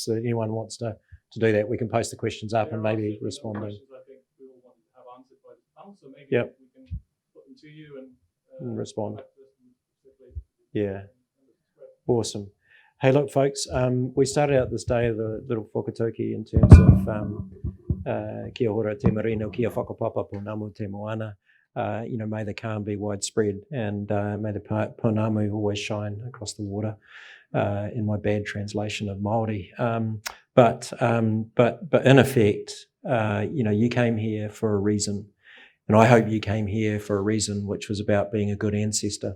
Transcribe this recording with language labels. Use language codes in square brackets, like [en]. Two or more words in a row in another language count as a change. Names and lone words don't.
[en] That anyone wants to do that, we can post the questions up and maybe respond to. I think we all want to have answered by the panel, so maybe we can put them to you and respond. Yeah, awesome. Hey, look, folks, we started out this day with a little whakatauki in terms of [mi] kia ora te marino, kia whakapapa pounamu te moana. [en] May the calm be widespread, and may the pounamu always shine across the water, in my bad translation of Māori. But in effect, you came here for a reason. And I hope you came here for a reason, which was about being a good ancestor.